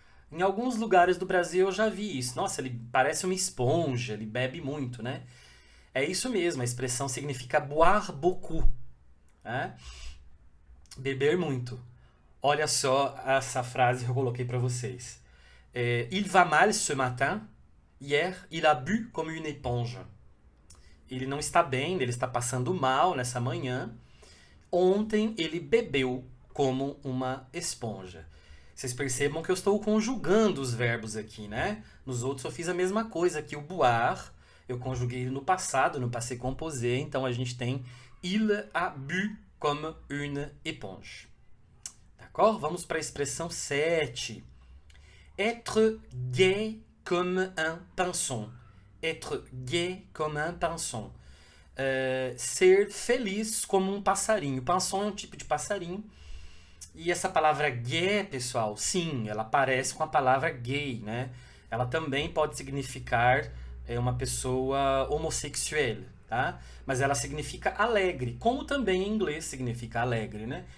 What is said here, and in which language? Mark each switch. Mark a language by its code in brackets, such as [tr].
[pt] Em alguns lugares do Brasil eu já vi isso. Nossa, ele parece uma esponja, ele bebe muito, né? É isso mesmo, a expressão significa [fr] boire beaucoup. [pt] Beber muito. Olha só essa frase que eu coloquei para vocês. [fr] Il va mal ce matin. Hier, il a bu comme une éponge. [pt] Ele não está bem, ele está passando mal nessa manhã. Ontem ele bebeu como uma esponja. Vocês percebam que eu estou conjugando os verbos aqui, né? Nos outros eu fiz a mesma coisa aqui. O boire, eu conjuguei ele no passado, no passé composé. Então a gente tem [fr] il a bu comme une éponge. D'accord? [pt] Vamos para a expressão 7. [fr] Être gai comme un pinson. Être gai comme un pinson. [pt] Ser feliz como um passarinho. Pinson é um tipo de passarinho. E essa palavra gay, pessoal, sim, ela parece com a palavra gay, né? Ela também pode significar uma pessoa homossexual, tá? Mas ela significa alegre, como também em inglês significa alegre, né?